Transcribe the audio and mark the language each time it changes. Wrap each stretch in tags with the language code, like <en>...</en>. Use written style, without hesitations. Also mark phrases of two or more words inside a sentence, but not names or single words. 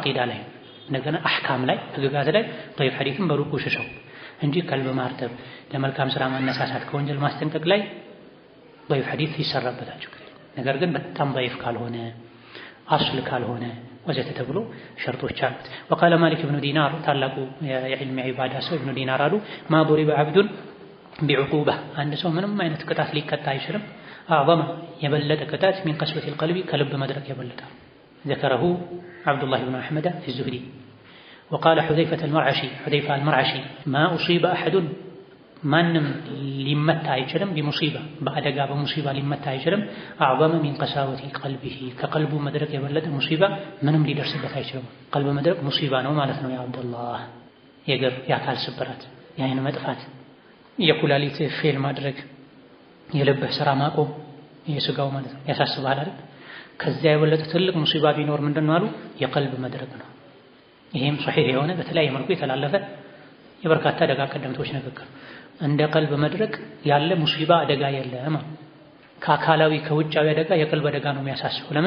<am>አቂዳ ላይ እንደገና አህካም ላይ ህግጋት ላይ ضعيف ሐዲስን በሩቁ ሽሸው እንጂ ቀልብ ማርጠብ፣ ለመልካም ስራ ማነሳሳት፣ ከወንጀል ማስጠንቀቅ ላይ ضعيف ሐዲስ ይሰራበታል ችግር የለውም። ነገር ግን በጣም ضعيف ካልሆነ አስል ካልሆነ ወዘተ ተብሎ ሸርጦች አሉት። ወቃለ ማሊክ ብኑ ዲናር ታላቁ የዕልም ዒባዳ ሰው ኢብኑ ዲናር አሉ</am> <ar>ما ضرب عبد بعقوبة</ar> <am>አንድ ሰው ምንም አይነት ቅጣት ሊቀጣ አይችልም አዕظم የበለጠ ቅጣት</am> <ar>من قسوة القلب</ar> <am>ከልብ መድረቅ የበለጠ</am> <ar>ذكره عبد الله بن أحمد في الزهري وقال حذيفة المرعشي ما أصيب أحد</ar> <am>ማንም ሊመታ አይችልም ቢሙሲባ በአደጋ በሙሲባ ሊመታ አይችልም</am> <ar>أعظم من قساوة قلبه</ar> <am>ከቀልቡ መድረቅ የበለጠ ሙሲባ ምንም ሊደርስበት አይችልም። ቀልብ መድረቅ ሙሲባ ነው ማለት ነው። ያ አብዱላህ የእግር የአካል ስብራት፣ የአይን መጥፋት፣ የኩላሊት ፌል ማድረግ፣ የልብህ ስራ ማቆም፣ የስጋው ማለት ነው ያሳስባል አይደል? ከዚያ የበለጠ ትልቅ ሙሲባ ቢኖር ምንድነው አሉ? የቀልብ መድረቅ ነው። ይሄም ሶሒህ የሆነ በተለያየ መልኩ የተላለፈ የበርካታ ደጋ ቀደምቶች ንግግር። እንደ ቀልብ መድረቅ ያለ ሙሲባ አደጋ የለም። ከአካላዊ ከውጫዊ አደጋ የቀልብ አደጋ ነው የሚያሳስበው። ለምን?</am>